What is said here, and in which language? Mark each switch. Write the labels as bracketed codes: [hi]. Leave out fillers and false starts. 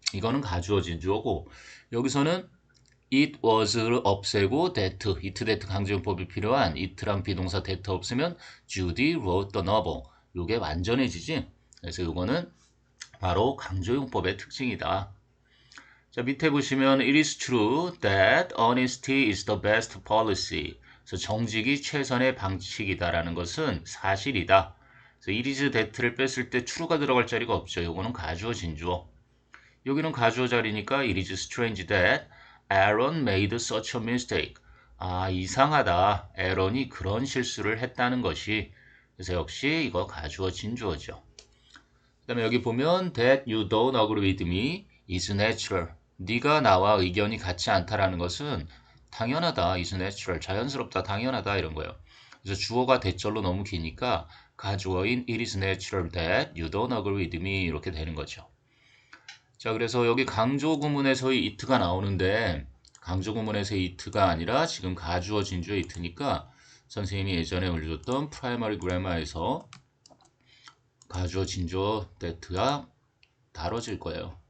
[ko] 이거는 가주어 진주어고, 여기서는 it was를 없애고 that, it that 강조문법이 필요한 it랑 비동사 that 없으면 [en] Judy wrote the novel. [ko] 요게 완전해지지. 그래서 요거는 바로 강조용법의 특징이다. 자, 밑에 보시면 [en] it is true that honesty is the best policy. [ko] 그래서 정직이 최선의 방식이다라는 것은 사실이다. 그래서 it is that를 뺐을 때 true가 들어갈 자리가 없죠. 요거는 가주어 진주어. 여기는 가주어 자리니까 [en] it is strange that Aaron made such a mistake. [ko] 아, 이상하다. 에런이 그런 실수를 했다는 것이. 그래서 역시 이거 가주어 진주어죠. [en] 그 다음에 여기 보면 that you don't agree with me is natural. [ko] 네가 나와 의견이 같지 않다라는 것은 당연하다. [en] is natural. [ko] 자연스럽다. 당연하다. 이런 거예요. 그래서 주어가 대절로 너무 기니까 가주어인 [en] it is natural that you don't agree with me [ko] 이렇게 되는 거죠. 자, 그래서 여기 강조 구문에서의 it가 나오는데 강조 구문에서의 it가 아니라 지금 가주어 진주의 it니까 선생님이 예전에 올려줬던 프라이머리 그래머에서 가주어 진주어 that가 다뤄질 거예요.